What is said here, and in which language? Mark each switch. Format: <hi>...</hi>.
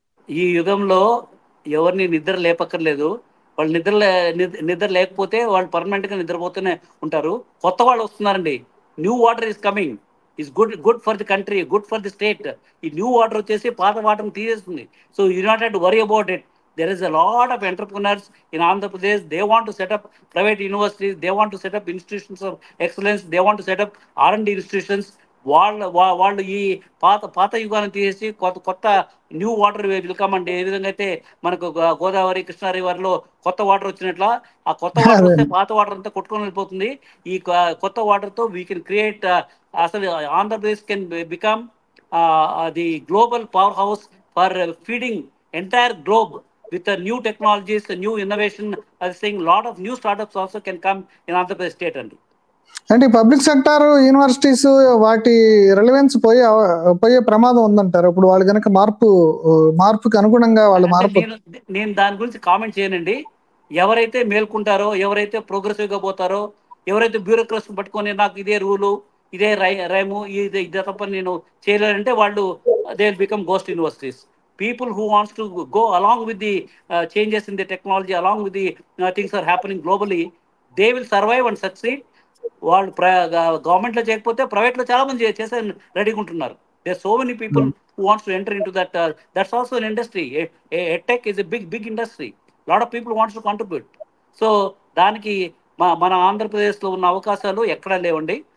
<te>ఈ యుగంలో ఎవరిని నిద్ర లేపక్కర్లేదు. వాళ్ళు నిద్ర లేకపోతే వాళ్ళు పర్మనెంట్ గా నిద్రపోతూనే ఉంటారు. కొత్త వాళ్ళు వస్తున్నారండి.</te> <en>New water is coming, is good for the country, good for the state.</en> <te>ఈ న్యూ వాటర్ వచ్చేసి పాత వాటర్ని తీసేస్తుంది.</te> <en>So you not have to worry about it. There is a lot of entrepreneurs in Andhra Pradesh. They want to set up private universities. They want to set up institutions of excellence. They want to set up R&D institutions.</en> <te>వాళ్ళు ఈ పాత యుగాన్ని తీసేసి కొత్త new water welcome అండి. ఏ విధంగా అయితే మనకు గోదావరి, కృష్ణా రివర్లో కొత్త వాటర్ వచ్చినట్ల, ఆ కొత్త వాటర్ వస్తే పాత వాటర్ అంతా కొట్టుకొని వెళ్ళిపోతుంది. ఈ కొత్త వాటర్తో</te> <en>we can create,</en> <te>అసలు Andhra Pradesh</te> <en>Can become the global power house for feeding entire globe with new technologies, new innovation. I think lot of new startups also can come in Andhra Pradesh state అండి.</en> <te>అంటే public sector universities వాటి relevance పోయే ప్రమాదం ఉందంటారు. ఇప్పుడు వాళ్ళు కనుక మార్పుకి అనుగుణంగా వాళ్ళు మార్పు. నేను దాని గురించి కామెంట్ చేయనండి. ఎవరైతే మేల్కుంటారో, ఎవరైతే ప్రోగ్రెసివ్ గా పోతారో, ఎవరైతే బ్యూరోక్రసీ పట్టుకొని నాకు ఇదే రూలు, ఇదే రైము, ఇదే తప్ప నేను చేయలేనంటే వాళ్ళు</te> <en>They will become ghost universities. People who wants to go along with the changes in the technology, along with the things are happening globally, they will survive and succeed.</en> <te>వాళ్ళు గవర్నమెంట్లో చేయకపోతే ప్రైవేట్లో చాలా మంది చేసే రెడీగా ఉంటున్నారు.</te> <en>There so many people who wants to enter in to that's also an industry. Tech is a big industry. Lot of people wants to contribute. So</en> <te>దానికి మన ఆంధ్రప్రదేశ్లో ఉన్న అవకాశాలు ఎక్కడా లేవండి.</te>